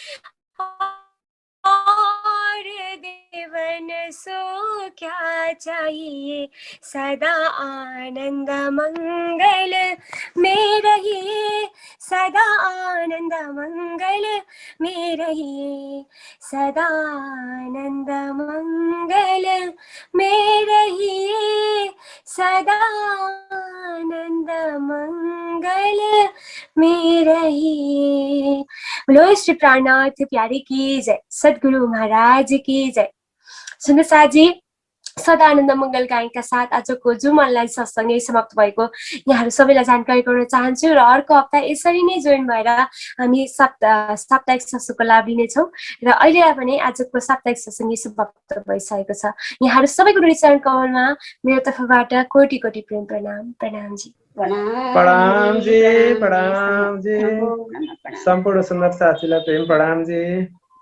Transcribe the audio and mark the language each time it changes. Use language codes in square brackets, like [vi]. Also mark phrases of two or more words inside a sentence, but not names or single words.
[hi] और देवन सो क्या चाहिए, सदा आनंद मंगल में रहिए, सदा आनंद मंगल में रहिए, सदा आनंद मंगल में रहिए, सदा आनंद मंगल में रहिए। बोलो श्री प्राणनाथ प्यारे की जय, सद्गुरु महाराज की जय। [ne] सुन्दर साजी, सदानन्द मंगल गायनका साथ आजको जुम अनलाइन सत्संग नै समाप्त भएको यहाँहरू सबैलाई जानकारी गराउन चाहन्छु र अर्को हप्ता यसरी नै जोइन भएर हामी साप्ताहिक सत्संगको लाभ लिनेछौँ र अहिले भने आजको साप्ताहिक सत्संग समाप्त भइसकेको छ। यहाँहरू सबैको चरण कमलमा मेरो तर्फबाट कोटि कोटि प्रेम प्रणाम। प्रणाम जी, प्रणाम जी, प्रणाम जी। सम्पूर्ण सुन्दर साथीलाई प्रेम प्रणाम जी।